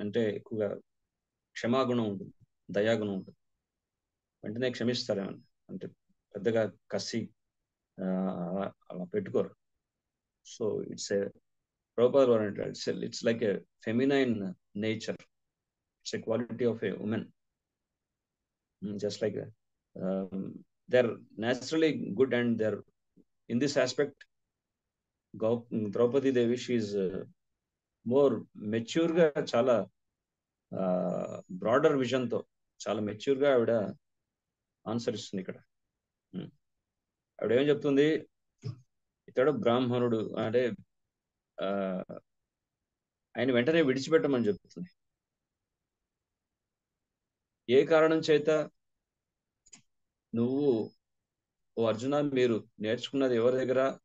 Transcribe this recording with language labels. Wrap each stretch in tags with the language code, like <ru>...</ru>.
<te>అంటే ఎక్కువగా క్షమాగుణం ఉంటుంది, దయాగుణం ఉంటుంది. వెంటనే క్షమిస్తారేమని, అంటే పెద్దగా కసి అలా పెట్టుకోరు. సో ప్రభుపాదులు వారు అంటారు,</te> <en>It's like a feminine nature, it's a quality of a woman. just like they're naturally good, and they're in this aspect Draupadi Devi, she is more mature</en> <te>గా, చాలా బ్రాడర్ విజన్ తో చాలా మెచ్యూర్ గా ఆవిడ answer ఇస్తుంది. ఇక్కడ ఆవిడ ఏం చెప్తుంది, ఇతడు బ్రాహ్మణుడు అంటే ఆయన వెంటనే విడిచిపెట్టమని చెప్తుంది. ఏ కారణం చేత? నువ్వు ఓ అర్జున, మీరు నేర్చుకున్నది ఎవరి దగ్గర?</te>